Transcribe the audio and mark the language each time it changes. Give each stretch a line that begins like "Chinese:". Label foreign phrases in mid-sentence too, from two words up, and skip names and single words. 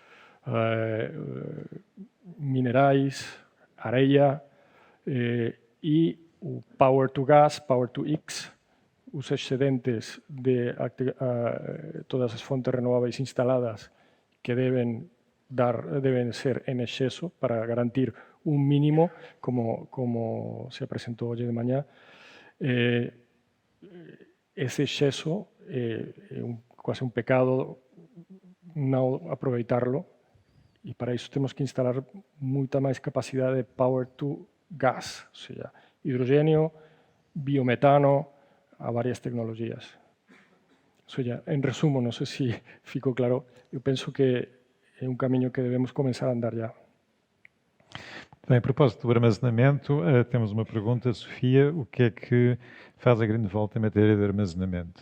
Galician: minerais, areia e o
English: Power to Gas, Power to X,
Galician: os excedentes de todas as fontes renováveis instaladas que deben ser en exceso para garantir un mínimo, como se apresentou hoje de manhã. Ese exceso é quase un pecado não aproveitarlo, e para isso temos que instalar muita mais capacidade de
English: power to gas,
Portuguese: ou seja, hidrogênio, biometano, há várias tecnologias. Ou seja, em resumo, não sei se ficou claro, eu penso que é um caminho que devemos começar a andar já. Bem, a propósito do armazenamento, temos uma pergunta, Sofia, o que é que faz a Greenvolt em matéria de armazenamento?